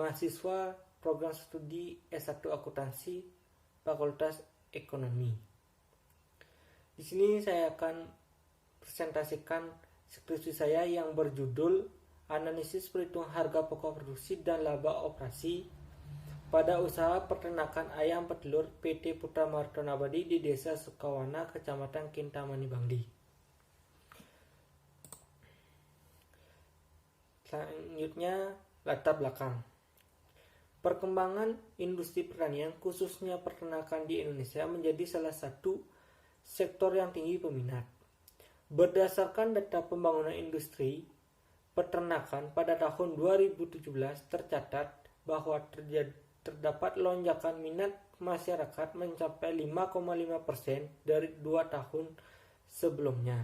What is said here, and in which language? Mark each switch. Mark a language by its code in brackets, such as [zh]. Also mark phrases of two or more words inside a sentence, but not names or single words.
[id] Mahasiswa Program Studi S1 Akuntansi, Fakultas Ekonomi. Di sini saya akan presentasikan skripsi saya yang berjudul Analisis Perhitungan Harga Pokok Produksi dan Laba Operasi pada usaha peternakan ayam petelur PT Putra Marto Nabadi di Desa Sukawana, Kecamatan Kintamani, Bangli. Selanjutnya, latar belakang. Perkembangan industri pertanian, khususnya peternakan di Indonesia, menjadi salah satu sektor yang tinggi peminat. Berdasarkan data pembangunan industri peternakan pada tahun 2017 tercatat bahwa terdapat lonjakan minat masyarakat mencapai 5,5% dari 2 tahun sebelumnya.